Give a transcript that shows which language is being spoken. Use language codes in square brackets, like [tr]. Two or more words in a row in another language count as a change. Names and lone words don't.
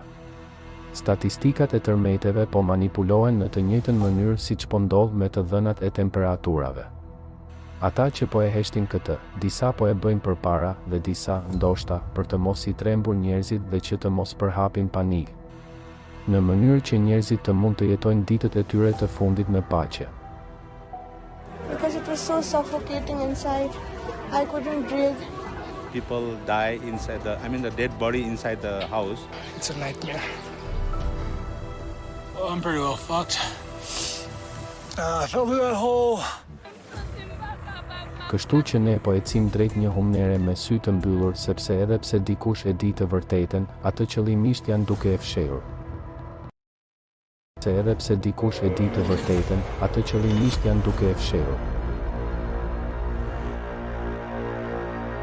[sq] Statistikat e tërmeteve po manipulohen në të njëjtën mënyrë siç po ndodh me të dhënat e temperaturave. Ata që po e heshtin këtë, disa po e bëjnë përpara dhe disa, ndoshta, për të mos I trembur njerëzit dhe që të mos përhapin panik. Në mënyrë që njerëzit të mund të jetojnë ditët e tyre të fundit në paqe. [en] Because it was so suffocating inside, I couldn't breathe. People die inside the dead body inside the house. It's a nightmare. Well, I'm pretty well fucked. I fell through that hole. [sq] Kështu që ne po ecim drejt një humnere me sy të mbyllur sepse edhe pse dikush e di të vërtetën, atë qëllimisht janë duke e fshehur. Edhe pse dikush e di të vërtetën, atë qëllimisht janë duke e fshehur.